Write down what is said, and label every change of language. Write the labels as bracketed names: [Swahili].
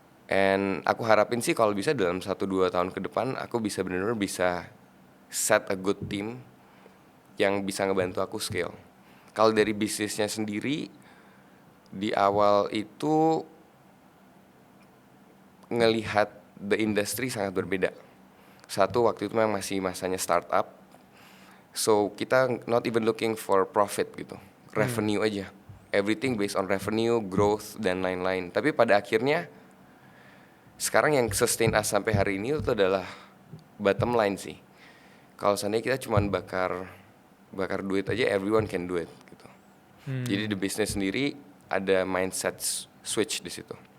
[Indonesian] And aku harapin sih kalau bisa dalam 1-2 tahun ke depan aku bisa benar-benar bisa [English] set a good team [Indonesian] yang bisa ngebantu aku scale. Kalau dari bisnisnya sendiri di awal itu ngelihat the industry sangat berbeda. Satu, waktu itu memang masih masanya startup. So kita [English] not even looking for profit [Indonesian] gitu, revenue aja. [English] Everything based on revenue, growth [Indonesian] dan lain-lain. Tapi pada akhirnya sekarang yang [English] sustain us [Indonesian] sampai hari ini itu adalah bottom line sih. Kalau seandainya kita cuma bakar duit aja, [English] everyone can do it [Indonesian] gitu. Jadi di bisnis sendiri ada mindset switch di situ.